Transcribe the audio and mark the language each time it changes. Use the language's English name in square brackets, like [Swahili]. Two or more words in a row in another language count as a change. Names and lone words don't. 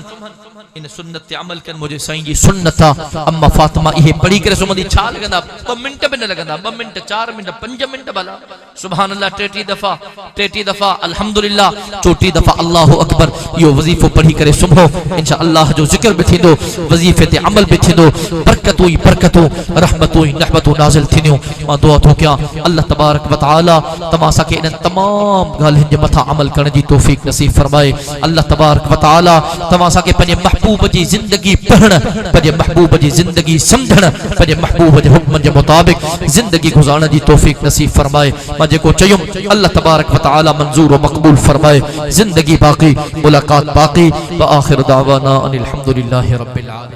[Sindhi] इन सुन्नत ते अमल कनि मुंहिंजे साईं जी सुन्नत आहे अम्मा फ़ातिमा इहे पढ़ी करे सुम्हंदी छा लॻंदा 2 मिंट बि न लॻंदा 2 मिंट 4 मिंट 5 मिंट भला [Arabic] سبحان الله [Sindhi] 33 दफ़ा अल्हम्दुलिल्लाह 34 दफ़ा [Arabic] الله أكبر [Sindhi] इहो वज़ीफ़ो पढ़ी करे सुम्हो इंशाअल्लाह जो ज़िक्र बि थींदो वज़ीफ़े ते अमल बि थींदो बरकतूं ई बरकतूं रहमतूं ई रहमतूं नाज़िल थींदियूं मां दुआ थो कयां [Arabic] الله تبارك وتعالى [Sindhi] तव्हां असांखे इन्हनि तमाम ॻाल्हियुनि जे मथां अमल करण जी तौफ़ीक़ नसीब फरमाए [Arabic] الله تبارك وتعالى [Sindhi] तव्हां असांखे पंहिंजे महबूब जी ज़िंदगी पढ़ण पंहिंजे महबूब जी ज़िंदगी सम्झण पंहिंजे महबूब जे हुक्म जे मुताबिक़ ज़िंदगी गुज़ारण जी तौफ़ीक़ नसीब फरमाए मां जेको चयुमि [Arabic] الله تبارك وتعالى [Sindhi] मंज़ूर व मक़बूल फरमाए ज़िंदगी बाक़ी मुलाक़ात बाक़ी [Arabic] وآخر دعوانا أن الحمد لله رب